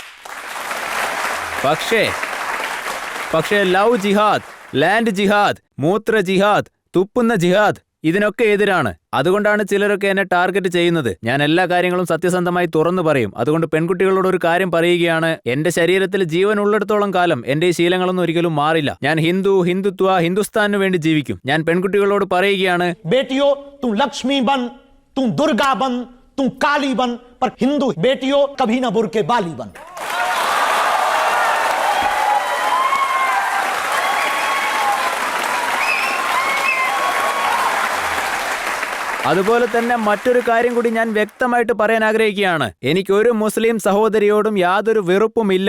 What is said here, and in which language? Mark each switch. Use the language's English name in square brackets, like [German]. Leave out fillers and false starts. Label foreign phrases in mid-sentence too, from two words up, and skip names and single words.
[Malayalam] പക്ഷേ [English] love jihad, land jihad, [Malayalam] മൂത്ര ജിഹാദ്, തുപ്പുന്ന ജിഹാദ് ഇതിനൊക്കെ എതിരാണ്. അതുകൊണ്ടാണ് ചിലരൊക്കെ എന്നെ ടാർഗറ്റ് ചെയ്യുന്നത്. ഞാൻ എല്ലാ കാര്യങ്ങളും സത്യസന്ധമായി തുറന്നു പറയും. അതുകൊണ്ട് പെൺകുട്ടികളോട് ഒരു കാര്യം പറയുകയാണ്, എന്റെ ശരീരത്തിൽ ജീവൻ ഉള്ളിടത്തോളം കാലം എന്റെ ഈ ശീലങ്ങളൊന്നും ഒരിക്കലും മാറില്ല. ഞാൻ ഹിന്ദുത്വ, ഹിന്ദുസ്ഥാനു വേണ്ടി ജീവിക്കും. ഞാൻ പെൺകുട്ടികളോട് പറയുകയാണ്, [Hindi] बेटियों तुम लक्ष्मी बन, तुम दुर्गा बन, तुम काली बन, पर हिंदू बेटियों कभी ना बुर्के बाली बन. [Malayalam] അതുപോലെ തന്നെ മറ്റൊരു കാര്യം കൂടി ഞാൻ വ്യക്തമായിട്ട് പറയാൻ ആഗ്രഹിക്കുകയാണ്. എനിക്കൊരു മുസ്ലിം സഹോദരിയോടും യാതൊരു വെറുപ്പുമില്ല.